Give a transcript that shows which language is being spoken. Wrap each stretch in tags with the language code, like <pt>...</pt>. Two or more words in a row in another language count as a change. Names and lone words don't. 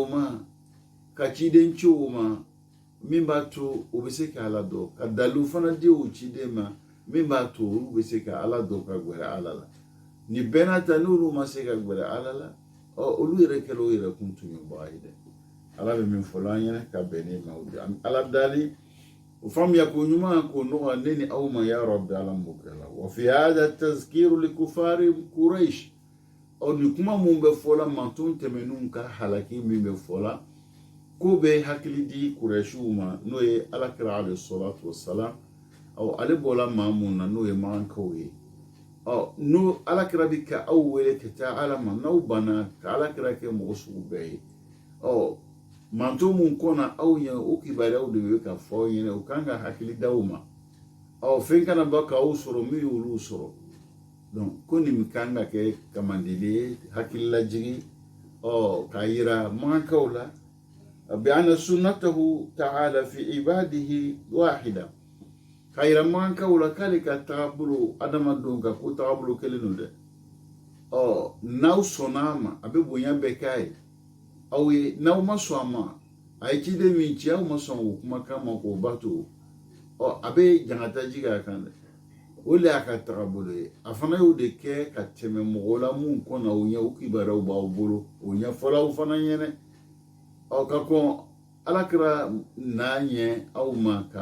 <bm>ma ka ciden ci o ma min b'a to o bɛ se ka ala dɔn ka dalilu fana di o ciden ma min b'a to olu bɛ se ka ala dɔn ka gwɛrɛ ala la ni bɛɛ n'a ta n'olu ma se ka gwɛrɛ ala la olu yɛrɛ kɛra o yɛrɛ kun tɔɲɔbaga ye dɛ ala bɛ min fɔ an ɲɛna ka bɛn ne ma o de ala dali o faamuya ko ɲuman ko nɔgɔ ne ni aw ma</bm> <ar>يا رب</ar> <bm>ala m'o kɛ la</bm> <ar>وفي هذا تذكير لكفار قريش</ar> <bm>ni kuma mun bɛ fɔla manton tɛmɛnninw ka halaki min bɛ fɔla ko bɛ hakili di quraishiw ma n'o ye alakira</bm> <ar>عليه الصلاة والسلام</ar> <bm>ale bɔla maa mun na n'o ye magankaw ye n'o alakira bɛ ka aw wele ka taa ala ma n'aw banna ka alakira kɛ mɔgɔ sugu bɛɛ ye manto mun kɔnna aw ɲɛ o kibaruyaw de bɛ ka fɔ aw ɲɛna u kan ka hakili d'aw ma fɛn kana ba k'aw sɔrɔ min y'olu sɔrɔ donc ko nin kan ka kɛ kamandeli ye hakililajigi k'a yira magankaw la</bm> <ar>بأن سنته تعالى في عباده واحدة</ar> <bm>k'a yira magankaw la k'ale ka tagabolo adamadenw ka ko tagabolo kelen don dɛ n'aw sɔnna a ma a bɛ bonya bɛɛ k'a ye aw ye n'aw ma sɔn a ma a ye ciden min ci aw ma sɔn o kumakan ma k'o bato a bɛ jangata jigin a kan dɛ o de y'a ka tagabolo ye a fana y'o de kɛ ka tɛmɛ mɔgɔw la mun kɔnna o ɲɛ o kibaruyaw b'aw bolo o ɲɛfɔlaw fana ɲɛnɛ ka kɔn alakira n'a ɲɛ aw ma ka</bm>